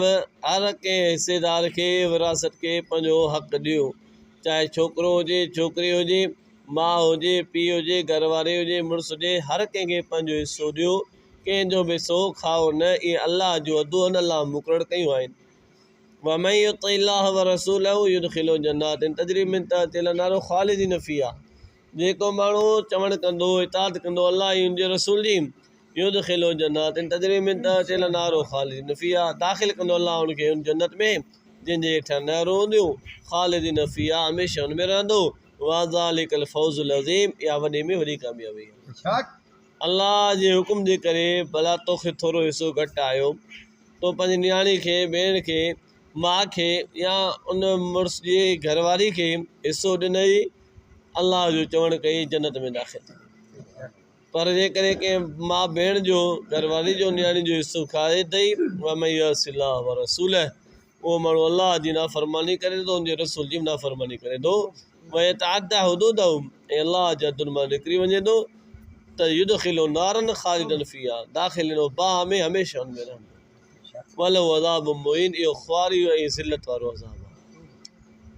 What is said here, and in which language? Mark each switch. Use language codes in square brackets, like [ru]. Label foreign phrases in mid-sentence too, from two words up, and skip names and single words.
[sd] हर कंहिं हिसेदार खे विरासत खे पंहिंजो हक़ु ॾियो, चाहे छोकिरो हुजे छोकिरी हुजे, माउ हुजे पीउ हुजे, घरवारी हुजे मुड़ुसु हुजे, हर कंहिंखे पंहिंजो हिसो ॾियो, कंहिंजो बि हिसो खाओ न। इहे अलाह जूं हदूं आहिनि, अलाह मुक़ररु कयूं आहिनि। [ar] ومن يطع الله ورسوله يدخله جنات تجري من تحتها الأنهار خالدين فيها. [sd] जेको माण्हू चवण कंदो इताअत कंदो अल्लाह ऐं उनजे रसूल जी, [ar] يدخله جنات تجري من تحتها الأنهار خالدين فيها, [sd] दाख़िल कंदो अल्लाह उनखे उन जन्नत में जंहिंजे हेठां नहरूं हूंदियूं, [ar] خالدين فيها, [sd] हमेशह हुन में रहंदो। [ar] وذلك الفوز العظيم, [sd] इहा वॾे में वॾी कामयाबी आहे। अल्लाह जे हुकुम जे करे भला तोखे थोरो हिसो घटि आयो, तो पंहिंजी नियाणी खे, भेण खे, माउ खे या उन मुड़ुस जी घरवारी खे हिसो ॾिनई, अल्लाह जो चवणु कई जन्नत में दाख़िल थी। पर जेकॾहिं कंहिं माउ भेण जो, घरवारी जो, नियाणी जो हिसो खाए अथई, [ar] ومن يعص الله ورسوله, [sd] उहो माण्हू अल्लाह जी नाफ़रमानी करे थो, उनजे रसूल जी नाफ़रमानी करे थो, [ar] ويتعد حدوده, [sd] ऐं अल्लाह जे हदुनि मां निकिरी वञे थो, त [ar] يدخله نارا خالدا فيها, [sd] दाख़िल ॾिनो बाह में, हमेशह हुन में रहंदो। [ar] وله عذاب مهين, [sd] इहो ख़्वारी ऐं ज़िलत वारो अज़ाब आहे।